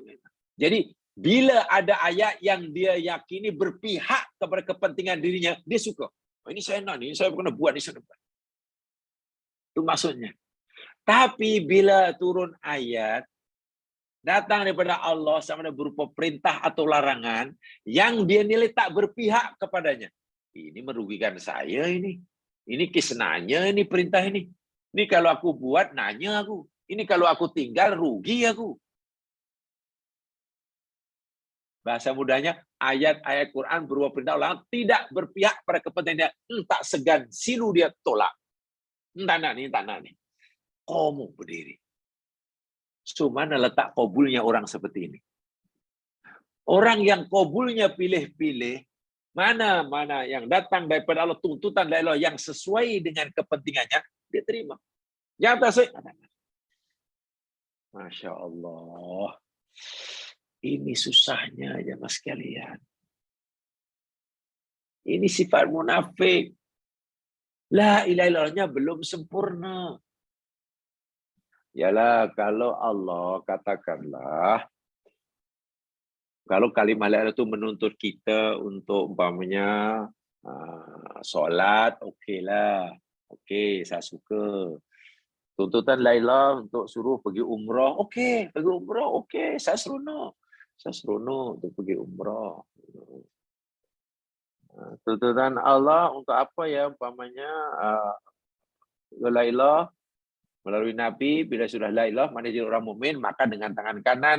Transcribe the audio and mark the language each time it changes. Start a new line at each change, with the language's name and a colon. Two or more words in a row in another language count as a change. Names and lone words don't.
Malay: Jadi, bila ada ayat yang dia yakini berpihak kepada kepentingan dirinya, dia suka. Oh, ini saya nak ni, saya kena buat ni, saya nak buat. Itu maksudnya. Tapi bila turun ayat, datang daripada Allah sama ada berupa perintah atau larangan, yang dia nilai tak berpihak kepadanya. Ini merugikan saya ini. Ini kesenanya ini perintah ini. Ini kalau aku buat, nanya aku. Ini kalau aku tinggal, rugi aku. Bahasa mudahnya, ayat-ayat Quran berupa perintah Allah tidak berpihak pada kepentingan. Tak segan, silu dia tolak. Tak nak ni. Kamu berdiri. So, mana letak kabulnya orang seperti ini? Orang yang kabulnya pilih-pilih, mana yang datang daripada Allah, tuntutan dari Allah yang sesuai dengan kepentingannya, dia terima. Yang tak sesuai,
Arabic: ما شاء الله.
Malay: Ini susahnya ya mas sekalian. Ini sifat munafik.
Arabic: لا إله
Malay: illallahnya belum sempurna. Yalah, kalau Allah katakanlah, kalau kalimat
Arabic: لا إله
Malay: itu menuntut kita untuk umpamanya solat, okeylah. Okey, saya suka. Tuntutan
Arabic: لا إله
Malay: untuk suruh pergi umrah, okey, pergi umrah, okey, saya seronok. Saya seronok untuk pergi umrah. Tuntutan Allah untuk apa ya, umpamanya
Arabic: لا إله
Malay: melalui Nabi, bila sudah
Arabic: لا إله,
Malay: mana jadi orang mukmin, makan dengan tangan kanan.